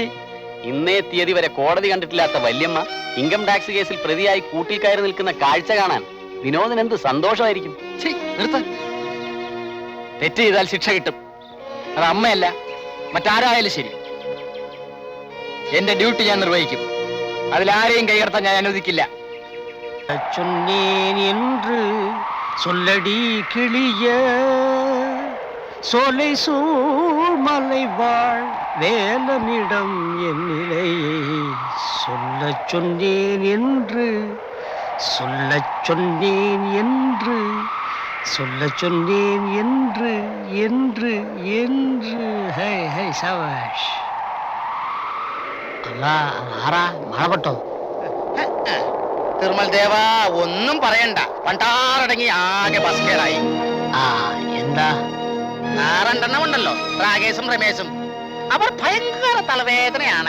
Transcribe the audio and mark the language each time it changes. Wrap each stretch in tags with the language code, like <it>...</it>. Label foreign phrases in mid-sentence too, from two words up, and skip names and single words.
<ml>ഇന്നേ തീയതി വരെ കോടതി കണ്ടിട്ടില്ലാത്ത വല്യമ്മ ഇൻകം ടാക്സ് കേസിൽ പ്രതിയായി കൂട്ടിൽ കയറി നിൽക്കുന്ന കാഴ്ച കാണാൻ വിനോദിന് എന്ത് സന്തോഷമായിരിക്കും. തെറ്റ് ചെയ്താൽ ശിക്ഷ കിട്ടും. അത് അമ്മയല്ല മറ്റാരായാലും ശരി. എന്റെ ഡ്യൂട്ടി ഞാൻ നിർവഹിക്കും. അതിലാരെയും കൈകടത്താൻ ഞാൻ അനുവദിക്കില്ല.</ml> <ta>என்று சொல்லடி கிளிய சோலை சூழ்மலை வாழ் வேலனிடம் என் நிலையை சொல்லச் சொன்னேன் என்று சொல்லச் சொன்னேன் என்று சொல்லச் சொன்னேன் என்று என்று என்று ഹൈ ഹൈ സവാഷ്.</ta> <ml>അല്ല ആറാ മഴപ്പെട്ടോ? തിരുമൽ ദേവ ഒന്നും പറയണ്ട. പണ്ടാറടങ്ങി ആകെ ബസ്കേടായി. എന്താ രണ്ടെണ്ണം ഉണ്ടല്ലോ, രാകേഷും രമേശും. അവർ ഭയങ്കര തലവേദനയാണ്.</ml>